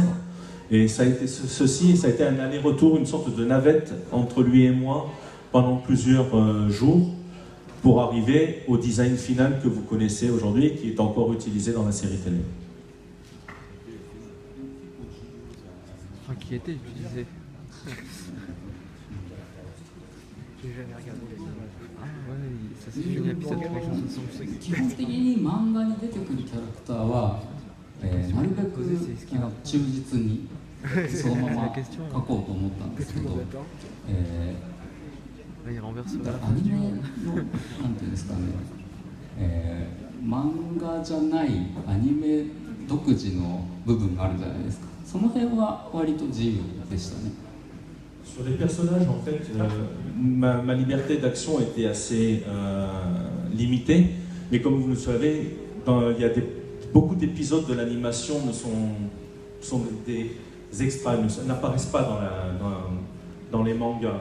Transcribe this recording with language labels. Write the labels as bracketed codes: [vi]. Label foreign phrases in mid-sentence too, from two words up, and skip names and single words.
[fr] Et ça a été un aller-retour, une sorte de navette entre lui et moi pendant plusieurs jours pour arriver au design final que vous connaissez aujourd'hui et qui est encore utilisé dans la série télé. Enfin, qui était utilisé. J'ai jamais regardé les images. Ouais, ça s'est fini l'épisode 365. [ja] 基本的に漫画に出てくるキャラクターは、なるべく忠実にそのまま書こうと思ったんですけど、アニメのなんていうんですかね、漫画じゃないアニメ独自の部分があるじゃないですか。その辺は割と自由でしたね。 [fr] Sur les personnages, en fait, ma liberté d'action était assez limitée, mais comme vous le savez, beaucoup d'épisodes de l'animation sont des extras, n'apparaissent pas dans les mangas.